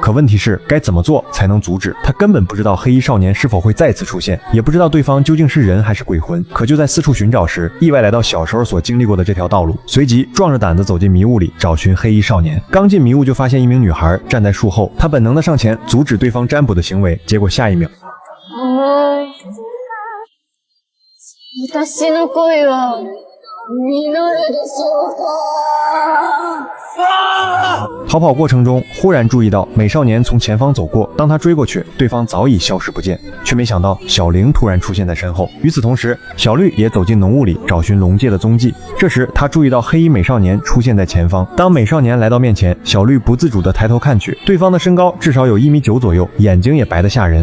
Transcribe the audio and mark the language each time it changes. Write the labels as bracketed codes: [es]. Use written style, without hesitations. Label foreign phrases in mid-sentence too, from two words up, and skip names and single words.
[zh] 可问题是，该怎么做才能阻止？他根本不知道黑衣少年是否会再次出现，也不知道对方究竟是人还是鬼魂。可就在四处寻找时，意外来到小时候所经历过的这条道路，随即壮着胆子走进迷雾里找寻黑衣少年。刚进迷雾就发现一名女孩站在树后，他本能的上前阻止对方占卜的行为，结果下一秒， [ja] 私の恋は実るでしょうか。 [zh] 逃跑过程中，忽然注意到美少年从前方走过，当他追过去，对方早已消失不见，却没想到小玲突然出现在身后。与此同时，小绿也走进浓雾里找寻龙介的踪迹。这时，他注意到黑衣美少年出现在前方。当美少年来到面前，小绿不自主地抬头看去，对方的身高至少有1.9米左右，眼睛也白得吓人。